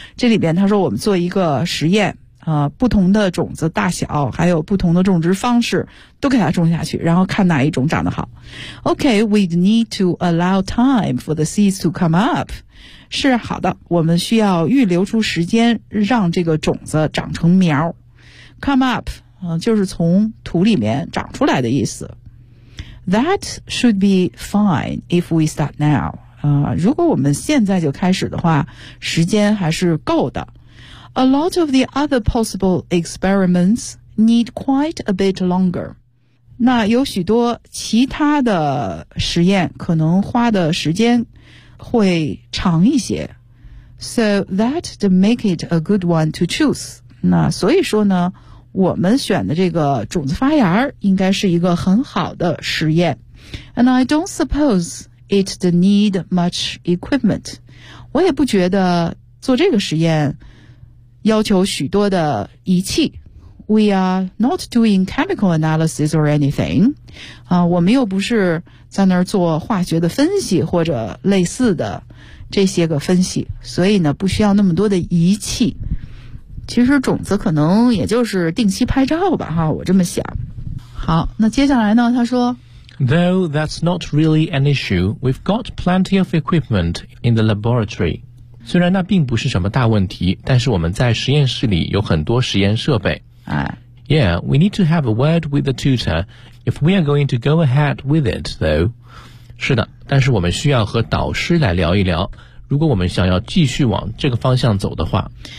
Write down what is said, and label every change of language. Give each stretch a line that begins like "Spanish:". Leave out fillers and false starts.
Chinese: 这里边他说我们做一个实验，不同的种子大小还有不同的种植方式都给它种下去，然后看哪一种长得好。
English: OK, we'd need to allow time for the seeds to come up.
Chinese: 是好的，我们需要预留出时间让这个种子长成苗。
English: Come up、
Chinese: 就是从土里面长出来的意思。
English: That should be fine if we start now.
Chinese: 如果我们现在就开始的话，时间还是够的。
English: A lot of the other possible experiments need quite a bit longer.
Chinese: 那有许多其他的实验可能花的时间会长一些。
English: So that to make it a good one to choose.
Chinese: 那所以说呢，我们选的这个种子发芽应该是一个很好的实验。
English: And I don't suppose it to need much equipment.
Chinese: 我也不觉得做这个实验要求许多的仪器。
English: We are not doing chemical analysis or anything.
Chinese: 我们又不是在那儿做化学的分析或者类似的这些个分析，所以呢不需要那么多的仪器。其实种子可能也就是定期拍照吧，哈，我这么想。好，那接下来呢，他说
English: Though that's not really an issue, we've got plenty of equipment in the laboratory.
Chinese: 虽然那并不是什么大问题，但是我们在实验室里有很多实验设备。
English: Yeah, we need to have a word with the tutor if we are going to go ahead with it, though.
Chinese: 是的，但是我们需要和导师来聊一聊，如果我们想要继续往这个方向走的话。